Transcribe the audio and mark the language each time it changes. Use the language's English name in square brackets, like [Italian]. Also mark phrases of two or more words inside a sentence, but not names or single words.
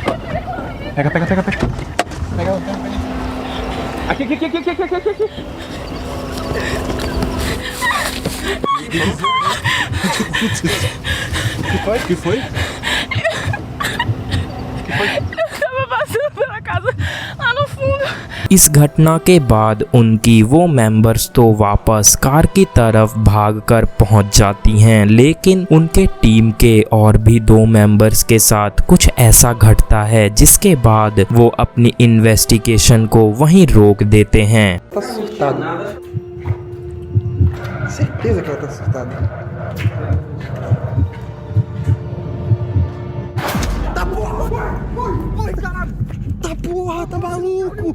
[Portuguese] Pega. Pega ela, pega. Aqui. Que foi? Eu tava passando pela casa lá no fundo. [Hindi] इस घटना के बाद उनकी वो मेंबर्स तो वापस कार की तरफ भागकर पहुंच जाती हैं, लेकिन उनके टीम के और भी 2 मेंबर्स के साथ कुछ ऐसा घटता है जिसके बाद वो अपनी इन्वेस्टिगेशन को वहीं रोक देते हैं। [Portuguese] Tá surtada. Certeza que ela tá surtada. Tá porra, tá maluco!